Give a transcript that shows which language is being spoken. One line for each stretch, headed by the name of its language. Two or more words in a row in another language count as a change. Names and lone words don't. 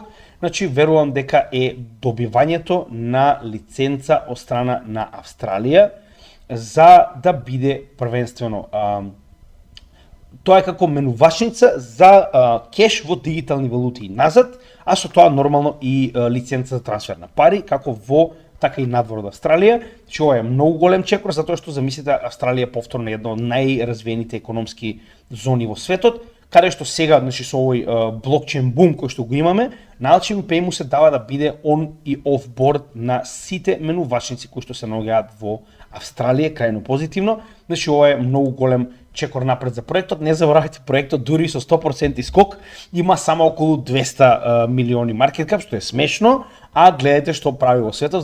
Macedonian: Значи верувам дека е добивањето на лиценца од страна на Австралија за да биде првенствено тоа е како менувачница за кеш во дигитални валути назад, а со тоа нормално и лиценца за трансфер на пари, како во така и надвор од Австралија. Значи ова е многу голем чекор, затоа што замислите Австралија повторно е една од најразвиените економски зони во светот, каде што сега, значи со овој блокчейн бум кој што го имаме, на Alchemy Pay му се дава да биде on и
English: off board
Macedonian: на сите менувачници кои што се наоѓаат во Австралија, крајно позитивно. Значи ова е многу голем чекор напред за проектот. Не заборавајте, проектот дури со 100% скок има само околу 200 милиони
English: market cap,
Macedonian: што е смешно, а гледате што прави во светот.